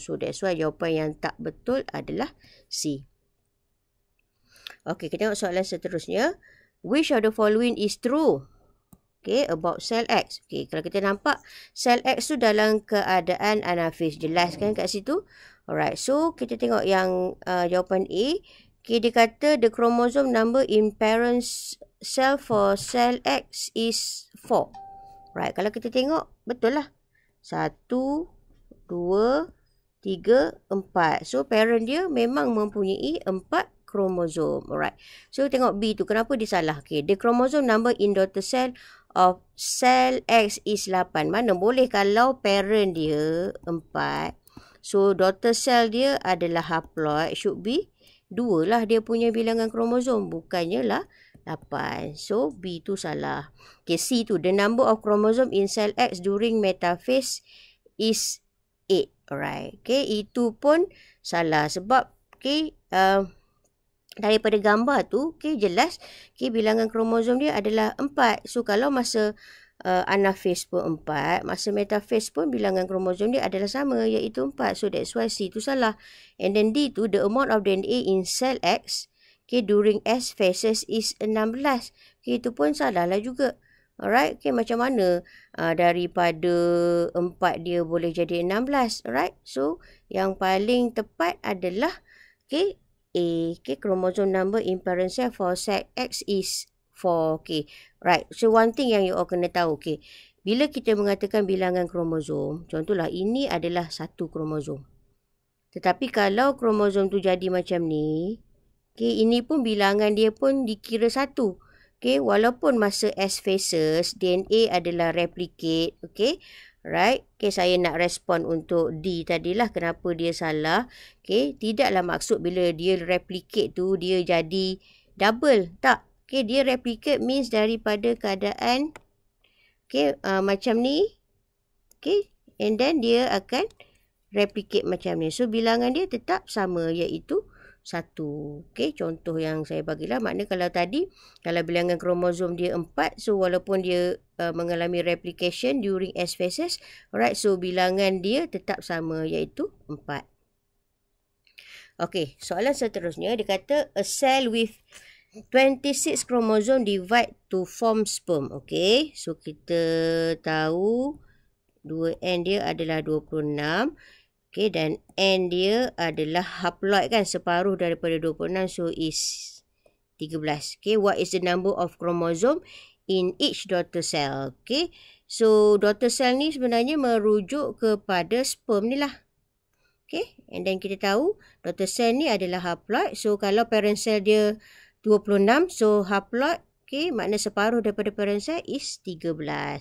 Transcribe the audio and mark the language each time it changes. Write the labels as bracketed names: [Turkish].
[English] So that's why [Malay] jawapan yang tak betul adalah C. Okay, kita tengok soalan seterusnya. [English] Which of the following is true? [Malay] Okay, about cell X. Okay, kalau kita nampak cell X tu dalam keadaan anaphase. Jelas kan kat situ? [English] Alright, so [Malay] kita tengok yang jawapan A. [English] Okay, dia kata the chromosome number in parent cell for cell X is 4. [Malay] Right, kalau kita tengok, betul lah. 1, 2, 3, 4. So, parent dia memang mempunyai 4 kromosom. Alright. So, tengok B tu. Kenapa dia salah? Okay. [English] The chromosome number in daughter cell of cell X is 8. [Malay] Mana boleh kalau parent dia 4. So, daughter cell dia adalah haploid. [English] Should be 2 [Malay] lah dia punya bilangan kromosom. Bukannya lah 8. So, B tu salah. Okay, C tu. [English] The number of chromosome in cell X during metaphase is 8. [Malay] Alright. Okay, itu pun salah. Sebab, daripada gambar tu, jelas bilangan kromosom dia adalah 4. So, kalau masa anaphase pun 4, masa metaphase pun bilangan kromosom dia adalah sama, iaitu 4. [English] So, that's why C [Malay] tu salah. [English] And then D tu, the amount of DNA in cell X during S phases is 16. [Malay] Itu pun salah lah juga. Alright, macam mana daripada 4 dia boleh jadi 16. [English] Alright, so [Malay] yang paling tepat adalah A, [English] chromosome number in parent cell for cell X is 4. Right. So, one thing yang you all [Malay] kena tahu. Bila kita mengatakan bilangan kromosom, contohlah ini adalah satu kromosom. Tetapi kalau kromosom tu jadi macam ni, ini pun bilangan dia pun dikira satu. Walaupun masa S phases, DNA adalah replicate. [English] Right. [Malay] Saya nak respon untuk D tadilah. Kenapa dia salah. Tidaklah maksud bila dia replicate tu, dia jadi double. Tak. Dia replicate means daripada keadaan macam ni. And then dia akan replicate macam ni. So, bilangan dia tetap sama, iaitu 1. Contoh yang saya bagilah. Maknanya kalau tadi, kalau bilangan kromosom dia 4. So, walaupun dia mengalami replication during S phases. Alright, so bilangan dia tetap sama, iaitu 4. Soalan seterusnya. Dia kata, [English] a cell with 26 kromosom divide to form sperm. [Malay] So kita tahu 2N dia adalah 26. Dan N dia adalah haploid kan, separuh daripada 26. [English] So is 13. What is the number of chromosome in each daughter cell? [Malay] So daughter cell ni sebenarnya merujuk kepada sperm ni lah. Okay, and then kita tahu daughter cell ni adalah haploid. So, kalau parent cell dia 26, so haploid, okay, makna separuh daripada parent cell [English] is 13.